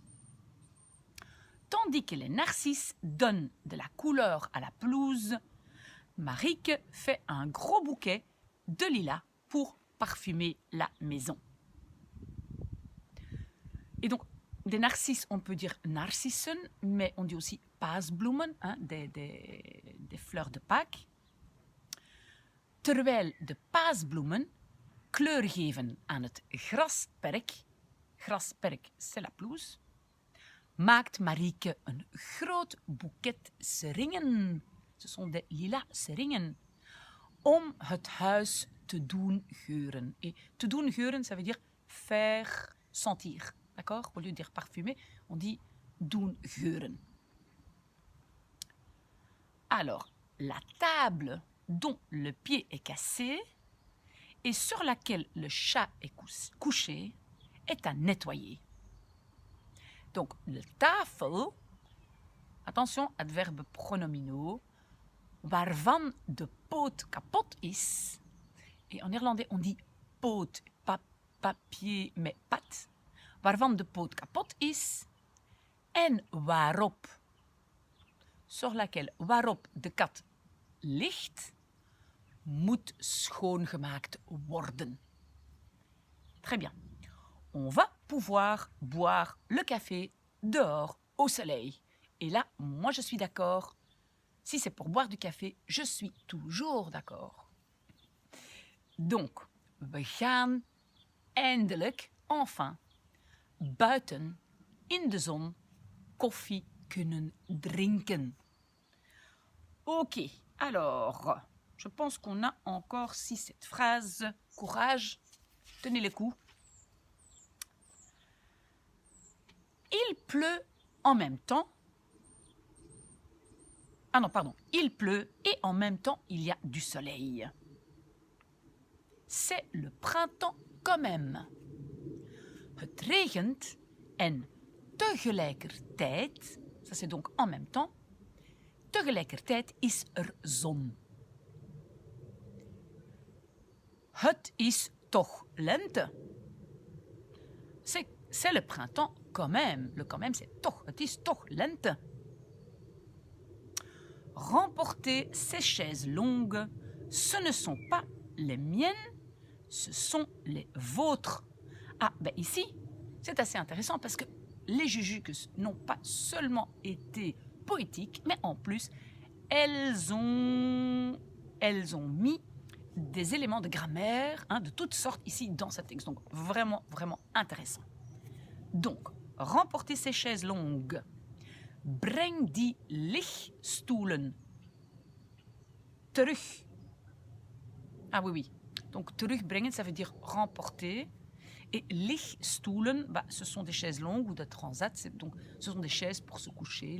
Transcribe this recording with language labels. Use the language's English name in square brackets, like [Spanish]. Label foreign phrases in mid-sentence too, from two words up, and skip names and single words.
[French] Tandis que les narcisses donnent de la couleur à la pelouse, Marieke fait un gros bouquet de lilas pour parfumer la maison. Et donc, des narcisses, on peut dire narcissen, mais on dit aussi paasbloemen, hein, des fleurs de Pâques. [Dutch] Terwijl de paasbloemen kleur geven aan het grasperk, grasperk [French] c'est la pelouse, [Dutch] maakt Marieke een groot boeket seringen. [French] Ce sont des lilas seringen. [Dutch] Om het huis te doen geuren. [French] Et [Dutch] te doen geuren, [French] ça veut dire faire sentir. D'accord? Au lieu de dire parfumer, on dit [Dutch] doen geuren. [French] Alors, la table dont le pied est cassé et sur laquelle le chat est couché est à nettoyer. Donc, [Dutch] de tafel, [French] attention, adverbe pronominaux, [Dutch] waarvan de poot kapot is. [French] Et en néerlandais, on dit poot, pas papier, mais pat. [Dutch] Waarvan de poot kapot is. En waarop, [French] sur laquelle, [Dutch] waarop de kat ligt, moet schoongemaakt worden. [French] Très bien. On va pouvoir boire le café dehors au soleil. Et là, moi je suis d'accord. Si c'est pour boire du café, je suis toujours d'accord. Donc, [Dutch] we gaan eindelijk, enfin, buiten, in de zon, koffie kunnen drinken. [French] Ok, alors, je pense qu'on a encore 6-7 phrases. Courage, tenez les coups. Il pleut en même temps. Ah non, pardon. Il pleut et en même temps, il y a du soleil. C'est le printemps quand même. [Dutch] Het regent en tegelijkertijd, [French] ça c'est donc en même temps, [Dutch] tegelijkertijd is er zon. Het is toch lente. [French] C'est le printemps quand même. Le quand même, c'est toch. [Dutch] Het is toch lente. [French] Remporter ces chaises longues, ce ne sont pas les miennes, ce sont les vôtres. Ah, ben ici, c'est assez intéressant parce que les Jujuques n'ont pas seulement été poétiques, mais en plus, elles ont mis des éléments de grammaire de toutes sortes ici dans ce texte. Donc vraiment, vraiment intéressant. Donc, remporter ces chaises longues. Breng die lichtstoelen terug. Ah oui, oui. Donc, terugbrengen, ça veut dire remporter. Et lichtstoelen, ce sont des chaises longues ou de transat. Donc, ce sont des chaises pour se coucher.